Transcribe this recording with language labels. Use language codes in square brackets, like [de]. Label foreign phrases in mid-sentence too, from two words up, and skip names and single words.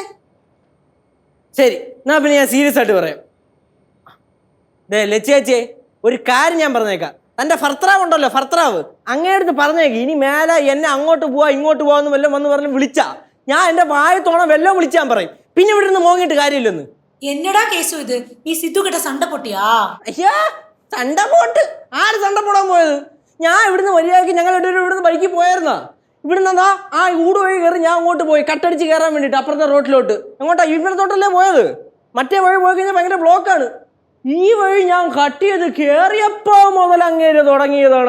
[ml] ശരി, എന്നാ പിന്നെ ഞാൻ സീരിയസ് ആയിട്ട് പറയാം. ലച്ചേച്ചേ, ഒരു കാര്യം ഞാൻ പറഞ്ഞേക്കാം. തന്റെ ഭർത്താവ് ഉണ്ടല്ലോ, ഭർത്താവ്, അങ്ങേടുത്ത് പറഞ്ഞേക്ക് ഇനി മേലെ എന്നെ അങ്ങോട്ട് പോവാ ഇങ്ങോട്ട് പോവാന്ന് വല്ലതും വന്ന് പറഞ്ഞ് വിളിച്ചാ ഞാൻ എന്റെ വായത്തോണം വല്ലതും വിളിച്ചാൻ പറയും. പിന്നെ ഇവിടെ നിന്ന് മോങ്ങിട്ട് കാര്യമില്ലെന്ന്. [ta] என்னடா கேசு இது? நீ சித்து கிட்ட சண்டை போட்டியா? [ml] അയ്യാ, [ta] சண்ட போட். [ml] ആര് സണ്ട പോടാൻ പോയത്? ഞാൻ ഇവിടുന്ന് വരിയാക്കി ഞങ്ങൾ ഇവിടുന്ന് ബൈക്കിൽ പോയായിരുന്നാ. ഇവിടുന്ന് എന്താ ആ ഊട് വഴി കയറി ഞാൻ അങ്ങോട്ട് പോയി കട്ടടിച്ച് കയറാൻ വേണ്ടിയിട്ട് അപ്പുറത്തെ റോട്ടിലോട്ട്. എങ്ങോട്ടാ? ഇവിടത്തോട്ടല്ലേ പോയത്. മറ്റേ വഴി പോയി കഴിഞ്ഞാൽ ഭയങ്കര ബ്ലോക്കാണ്. ഈ വഴി ഞാൻ കട്ട് ചെയ്ത് കയറിയപ്പോ മുതൽ അങ്ങേര് തുടങ്ങിയതാണ്.